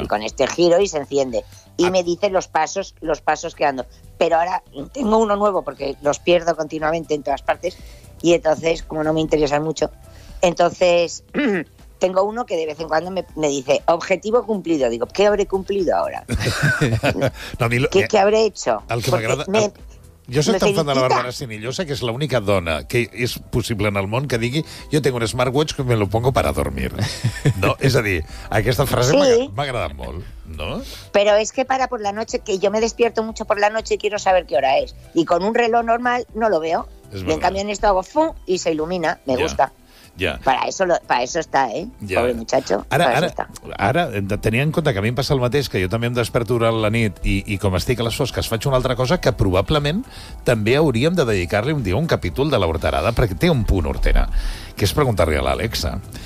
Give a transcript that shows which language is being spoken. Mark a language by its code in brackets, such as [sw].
[es] Y con este giro y se enciende. Y me dice los pasos que ando. Pero ahora tengo uno nuevo porque los pierdo continuamente en todas partes y entonces, como no me interesan mucho, entonces tengo uno que de vez en cuando me dice objetivo cumplido. Digo, ¿qué habré cumplido ahora? ¿Qué habré hecho? Al que porque me agrada... [ca] Jo soc tan fan de la Bàrbara Sinillosa que és l'única dona que és possible en el món que digui jo tinc un smartwatch que [es] me lo pongo para dormir. [ca] No? És a dir, aquesta frase m'ha agradat molt. No? [es] Pero es que para por la noche, que yo me despierto mucho por la noche y quiero saber qué hora es. Y con un reloj normal no lo veo. Y en cambio en esto hago fum y se ilumina. Me gusta. [ca] Ja. [es] Para eso está, ¿eh? Ja. Pobre muchacho. [ca] Ara, tenia en compte que a mi em passa el mateix, que jo també em desperto durant la nit i com estic a les fosques faig una altra cosa que probablement també hauríem de dedicar-li un dia un capítol de la horterada, perquè té un punt hortera, que és preguntar-li a l'Alexa.